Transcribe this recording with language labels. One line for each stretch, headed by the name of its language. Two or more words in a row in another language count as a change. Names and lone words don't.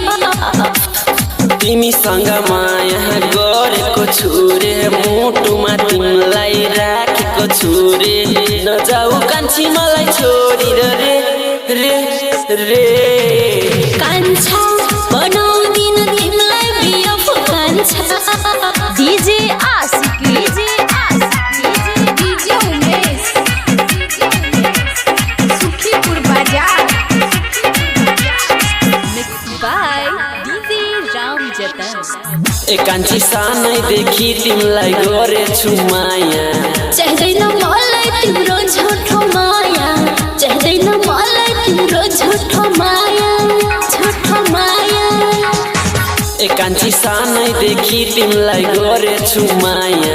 Nepali: तिमीसँग माया गरेको छु रे मुटुमा तिमीलाई राखेको छु रे नजाऊ कान्छी मलाई छोडी रे कान्छा बनाउँदिन तिमीलाई बियो कान्छा डीजे आशिक डीजे उमेश सुखीपुर बाजार
English: mix by DJ
Nepali: राम जतन कान्छी सानैदेखि तिमीलाई गरेछु माया चाहिँदैन मलाई तिम्रो झुठो माया चाहिँदैन मलाई तिम्रो झुठो माया कान्छी सानैदेखि तिमीलाई गरेछु माया